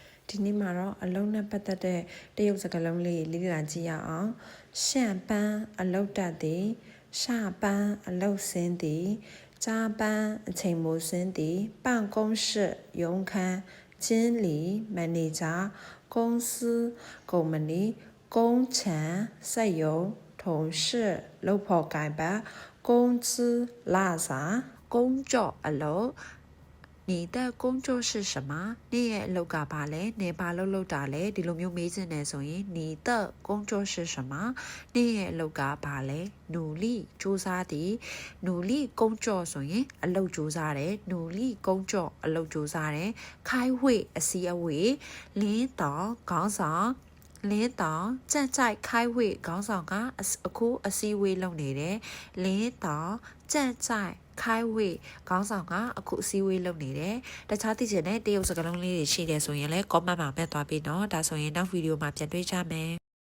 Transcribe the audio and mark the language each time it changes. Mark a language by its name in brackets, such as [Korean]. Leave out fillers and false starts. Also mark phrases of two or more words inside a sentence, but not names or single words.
[Burmese] ဒီနေ့မှာတော့အလုံးနဲ့ပတ်သက်တဲ့တရုတ်စကားလုံးလေးလေ့လာကြည့်ရအောင်ရှန့်ပန်းအလုတ်တက်သည်ရှပန်းအလုတ်ဆင်းသည်ကြားပန်းအချိန်မိုးဆင်းသည်办公室ရုံး ခန်း经理မန်နေဂျာ公司ကုမ္ပဏီ工厂စက်ရုံ同事လုပ်ဖော်ကိုင်ပတ်工资လစာ工作အလုပ် [Chinese] 你的工作是什么 [Burmese] 你ရဲ့အလုပ်ကဘာလဲနေဘာလုပ်တာလဲဒီလိုမျိုးမေးချင်တယ်ဆိုရင် [Chinese] 你的工作是什么 [Burmese] 你ရဲ့အလုပ်ကဘာလဲ努力စူးစမ်းသည် [Chinese] 努力工作 [Burmese] ဆိုရင်အလုပ်စူးစမ်းတယ် [Chinese] 努力工作 [Burmese] အလုပ်စူးစမ်းတယ်开会အစည်းအဝေး领导ခေါင်းဆောင် [Chinese] 领导正在开会 [Burmese] ခေါင်းဆောင်ကအခုအစည်းအဝေးလုပ်နေတယ် [Chinese] 领导正在开会 [Burmese] ခေါင်းဆောင်ကအခုအစည်းအဝေးလုပ်နေတယ်တခြားသိချင်တဲ့တရုတ်စကားလုံးလေးတွေရှိတယ်ဆိုရင်လည်း comment မှာမှတ်သွားပြီးတော့ဒါဆိုရင်နောက်ဗီဒီယိုမှာပြန်တွေ့ကြမယ်